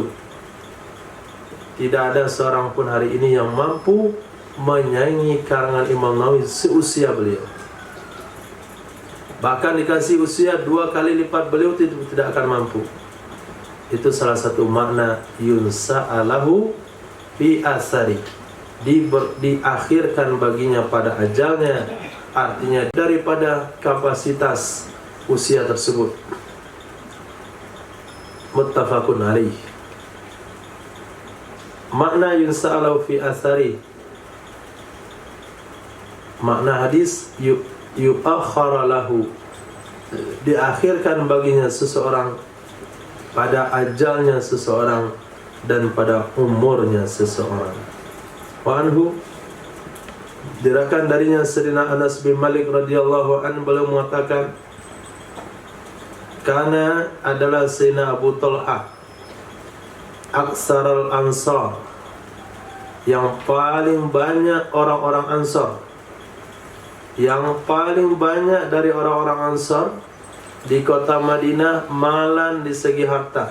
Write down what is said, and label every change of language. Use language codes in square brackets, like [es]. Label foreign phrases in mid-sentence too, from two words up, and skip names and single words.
[id] Tidak ada seorang pun hari ini yang mampu menyaingi karangan Imam Nawawi seusia beliau. Bahkan dikasih usia 2 kali lipat beliau tidak akan mampu. Itu salah satu makna [ar] ينسأ له في أثره, [id] diakhirkan baginya pada ajalnya, artinya daripada kapasitas usia tersebut. [ar] متفق عليه. [id] Makna [ar] ينسأ له في أثره, [id] makna hadis [ar] يؤخر له, [id] diakhirkan baginya seseorang pada ajalnya seseorang dan pada umurnya seseorang. [ar] وعنه, [id] diriwayatkan darinya Sayyidina Anas bin Malik [ar] رضي الله عنه, [id] beliau mengatakan, karena adalah Sayyidina Abu Talha [ar] أكثر الأنصار, [id] yang paling banyak orang-orang Ansar, yang paling banyak dari orang-orang Ansar di kota Madinah malan di segi harta.